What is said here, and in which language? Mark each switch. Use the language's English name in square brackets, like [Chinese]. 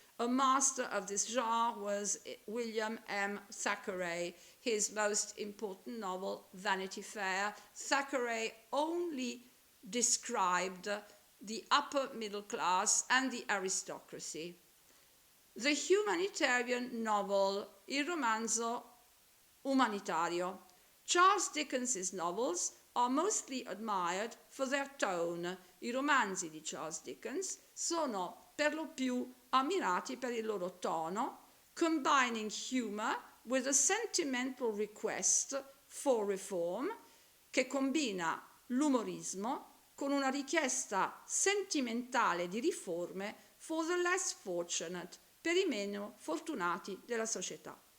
[English] A master of this genre was William M. Thackeray. His most important novel, Vanity Fair, Thackeray only described the upper middle class and the aristocracy. The humanitarian novel, [Italian] il romanzo umanitario. [English] Charles Dickens's novels are mostly admired for their tone. [Italian] I romanzi di Charles Dickens sono per lo più ammirati per il loro tono, [English] combining humor with a sentimental request for reform, [Italian] che combina l'umorismo con una richiesta sentimentale di riforme [English] for the less fortunate, [Italian] per i meno fortunati della società.